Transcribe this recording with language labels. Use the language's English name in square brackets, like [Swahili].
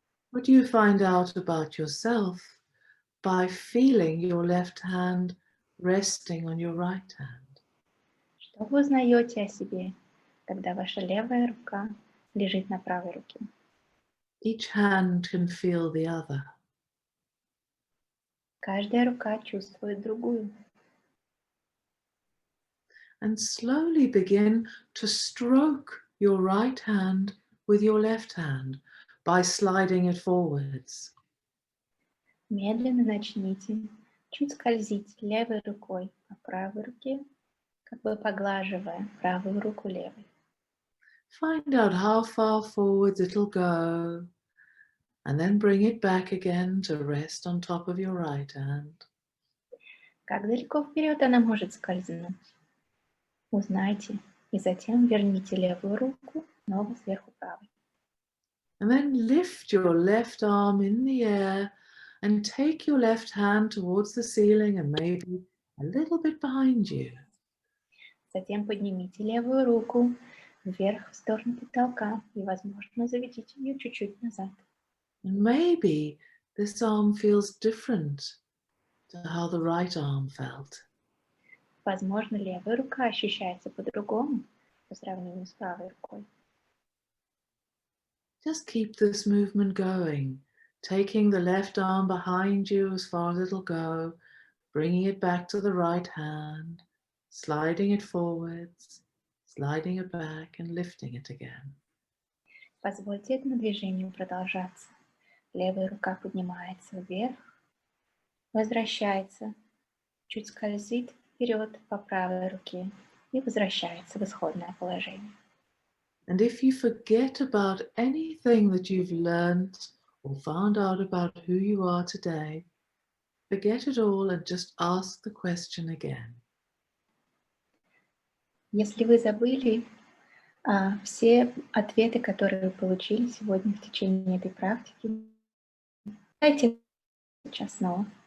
[English] What do you find out about yourself by feeling your left hand resting on your right hand? [Russian] Что вы узнаете о себе, когда ваша левая рука лежит на правой руке? [English] Each hand can feel the other. [Russian] Каждая рука чувствует другую. [English] And slowly begin to stroke your right hand with your left hand by sliding it forwards. [Russian] Медленно начните чуть скользить левой рукой по правой руке, как бы поглаживая правую руку левой. [English] Find out how far forwards it'll go, and then bring it back again to rest on top of your right hand. [Russian] Как далеко вперед она может скользнуть? Узнайте, и затем верните левую руку снова сверху правой. [English] And then lift your left arm in the air and take your left hand towards the ceiling and maybe a little bit behind you. [Russian] Затем поднимите левую руку вверх в сторону потолка и, возможно, заведите ее чуть-чуть назад. [English] And maybe this arm feels different to how the right arm felt. [Russian] Возможно, левая рука ощущается по-другому по сравнению с правой рукой. [English] Just keep this movement going, taking the left arm behind you as far as it'll go, bringing it back to the right hand, sliding it forwards, sliding it back and lifting it again. [Russian] Позвольте этому движению продолжаться. Левая рука поднимается вверх, возвращается, чуть скользит вперед по правой руке и возвращается в исходное положение. [English] And if you forget about anything that you've learned or found out about who you are today, forget it all and just ask the question again. [Russian] Если вы забыли все ответы, которые вы получили сегодня в течение этой практики, дайте сейчас снова.